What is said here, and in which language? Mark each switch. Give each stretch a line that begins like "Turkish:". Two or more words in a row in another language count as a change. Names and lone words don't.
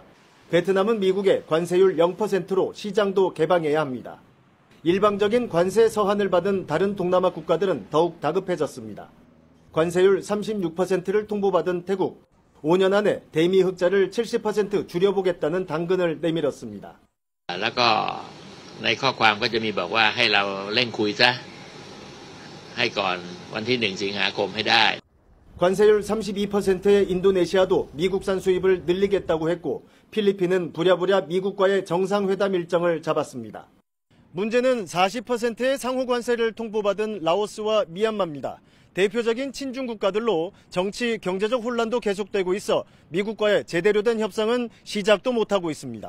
Korean: 베트남은 미국의 관세율 0%로 시장도 개방해야 합니다. 일방적인 관세 서한을 받은 다른 동남아 국가들은 더욱 다급해졌습니다. 관세율 36%를 통보받은 태국, 5년 안에 대미 흑자를 70% 줄여보겠다는 당근을 내밀었습니다.
Thai: แล้วก็ในข้อความก็จะมีบอกว่าให้เราเร่งคุยซะให้ก่อนวันที่1 สิงหาคมให้ได้.
Korean: 관세율 32%의 인도네시아도 미국산 수입을 늘리겠다고 했고 필리핀은 부랴부랴 미국과의 정상회담 일정을 잡았습니다. 문제는 40%의 상호 관세를 통보받은 라오스와 미얀마입니다. 대표적인 친중 국가들로 정치, 경제적 혼란도 계속되고 있어 미국과의 제대로 된 협상은 시작도 못하고 있습니다.